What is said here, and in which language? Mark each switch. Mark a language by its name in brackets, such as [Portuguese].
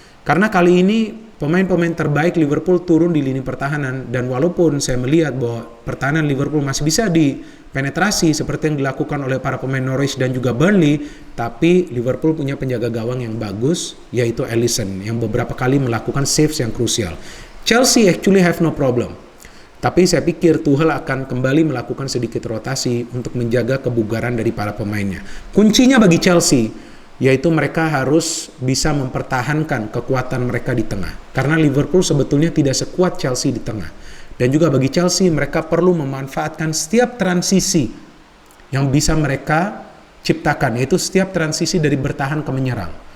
[Indonesian] Karena kali ini pemain-pemain terbaik Liverpool turun di lini pertahanan, dan walaupun saya melihat bahwa pertahanan Liverpool masih bisa dipenetrasi seperti yang dilakukan oleh para pemain Norwich dan juga Burnley, tapi Liverpool punya penjaga gawang yang bagus, yaitu Alisson, yang beberapa kali melakukan saves yang krusial. [English] Chelsea actually have no problem. [Indonesian] Tapi saya pikir Tuchel akan kembali melakukan sedikit rotasi untuk menjaga kebugaran dari para pemainnya. Kuncinya bagi Chelsea yaitu mereka harus bisa mempertahankan kekuatan mereka di tengah. Karena Liverpool sebetulnya tidak sekuat Chelsea di tengah. Dan juga bagi Chelsea mereka perlu memanfaatkan setiap transisi yang bisa mereka ciptakan, yaitu setiap transisi dari bertahan ke menyerang.